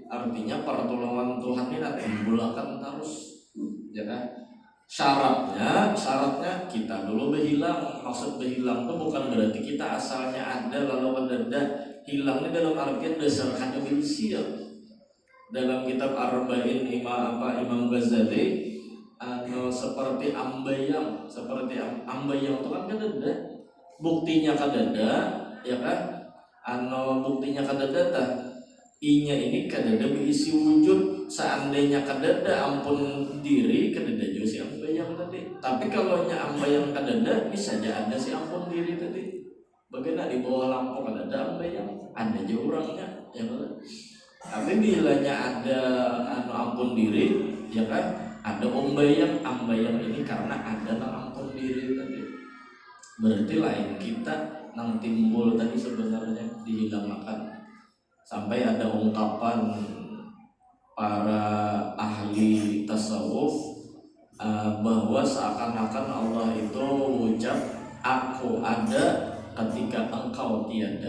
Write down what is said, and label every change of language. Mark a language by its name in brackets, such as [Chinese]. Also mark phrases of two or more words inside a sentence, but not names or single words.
[Indonesian] Artinya pertolongan Tuhan ini timbulkan terus, ya kan? Syaratnya kita dulu berhilang. Maksud berhilang itu bukan berarti kita asalnya ada lalu mendadak hilang. Ini dalam artian dasar ada bilsia. [Banjar] Dalam kitab Arba'in Imam Ghazali seperti ambayang itu kan kadada buktinya kadada, ya kan? Buktinya kadada inya ini kadada berisi wujud. Seandainya kadada ampun diri kadada juga si ambayang tadi. Tapi kalau nya ambayang kadada bisa aja ada si ampun diri tadi. Bagaimana di bawah lampu kadada ambayang ada aja orangnya, ya kan? Tapi bilanya ada ampun diri, ya kan? Ada ambayang ini karena ada ampun diri tadi. Berarti lain kita nang timbul tadi sebenarnya dihilangkan. [Indonesian] Sampai ada ungkapan para ahli tasawuf bahwa seakan-akan Allah itu ucap aku ada ketika engkau tiada.